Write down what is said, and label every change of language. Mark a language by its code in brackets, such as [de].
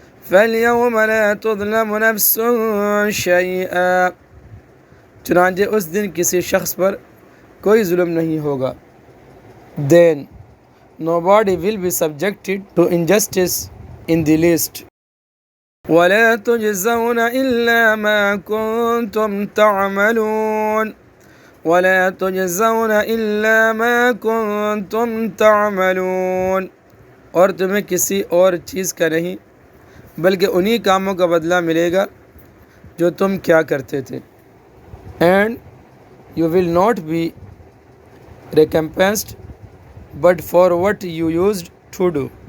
[ar] فاليوم لا تظلم نفس شيئا [ur] چنانچہ اس دن کسی شخص پر کوئی ظلم نہیں ہوگا. [en] Then nobody will be subjected to injustice in the least. [ar] ولا تجزون إلا ما كنتم تعملون. ولا تجزون إلا ما كنتم تعملون [ur] اور تمہیں کسی اور چیز کا نہیں بلکہ انہی کاموں کا بدلہ ملے گا جو تم کیا کرتے تھے. [en] And you will not be recompensed but for what you used to do.